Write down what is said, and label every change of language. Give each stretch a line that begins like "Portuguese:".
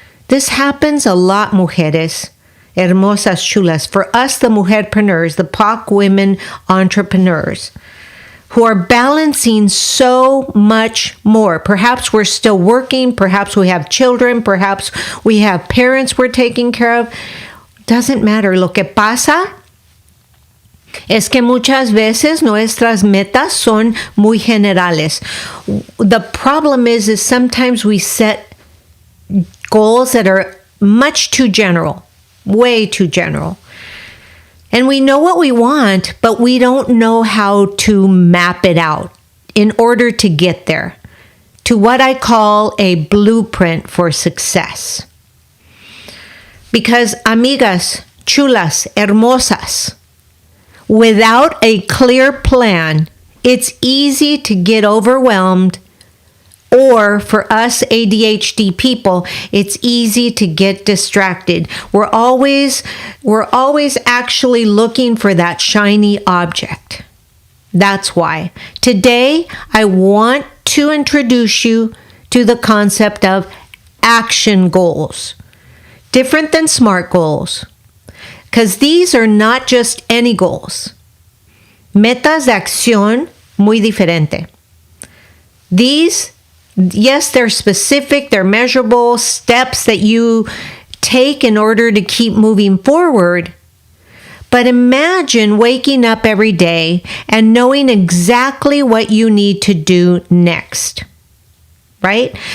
English: This happens a lot,
Spanish: mujeres, hermosas chulas,
English: for us, the mujerpreneurs, the POC women entrepreneurs, who are balancing so much more. Perhaps we're still working, perhaps we have children, perhaps we have parents we're taking care of. Doesn't matter.
Spanish: Lo que pasa es que muchas veces nuestras metas son muy generales.
English: The problem is sometimes we set goals that are much too general, way too general. And we know what we want, but we don't know how to map it out in order to get there, to what I call a blueprint for success. Because,
Spanish: amigas, chulas, hermosas,
English: without a clear plan, it's easy to get overwhelmed, or for us ADHD people, it's easy to get distracted. We're always actually looking for that shiny object. That's why today I want to introduce you to the concept of action goals. Different than SMART goals, because these are not just any goals.
Spanish: Metas de acción muy diferente.
English: These, yes, they're specific, they're measurable steps that you take in order to keep moving forward. But imagine waking up every day and knowing exactly what you need to do next, right?